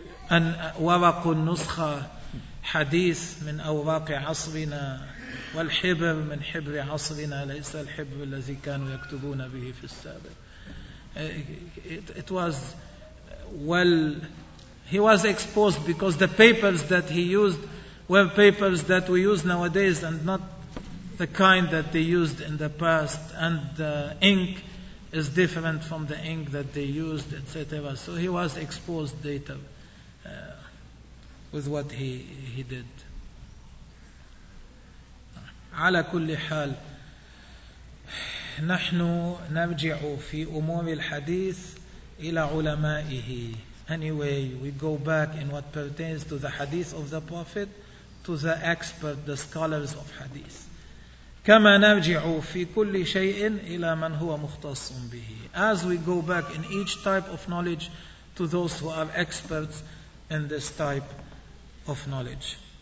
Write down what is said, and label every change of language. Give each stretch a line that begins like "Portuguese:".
Arabic: أن ورق النسخة حديث من أوراق عصرنا والحبر من حبر عصرنا ليس الحبر الذي كانوا يكتبون به في السابق.
English: It was well, he was exposed because the papers that he used were papers that we use nowadays and not the kind that they used in the past, and the ink is different from the ink that they used, etc. So he was exposed later with what he did.
Arabic: على كل حال نحن نرجع في أمور الحديث إلى علمائه.
English: Anyway, we go back in what pertains to the hadith of the Prophet to the expert, the scholars of hadith.
Arabic: كما نرجع في كل شيء إلى من هو مختص به.
English: As we go back in each type of knowledge to those who are experts in this type of knowledge.